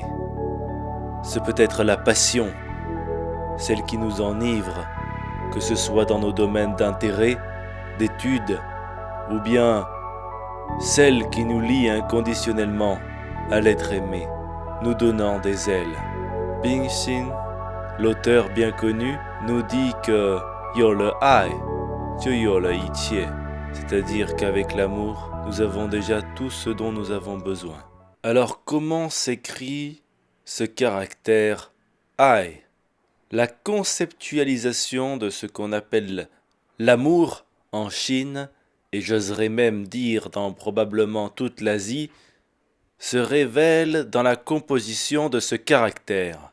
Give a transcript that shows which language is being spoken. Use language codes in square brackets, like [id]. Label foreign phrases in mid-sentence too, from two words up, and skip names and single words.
[fr] C'est peut-être la passion, celle qui nous enivre, que ce soit dans nos domaines d'intérêt, d'études, ou bien celle qui nous lie inconditionnellement à l'être aimé, nous donnant des ailes. Bing Xin, l'auteur bien connu, nous dit que [zh] 有了爱就有了一切, [fr] c'est-à-dire qu'avec l'amour, nous avons déjà tout ce dont nous avons besoin. Alors comment s'écrit ce caractère Ai? La conceptualisation de ce qu'on appelle l'amour en Chine, et j'oserais même dire dans probablement toute l'Asie, se révèle dans la composition de ce caractère.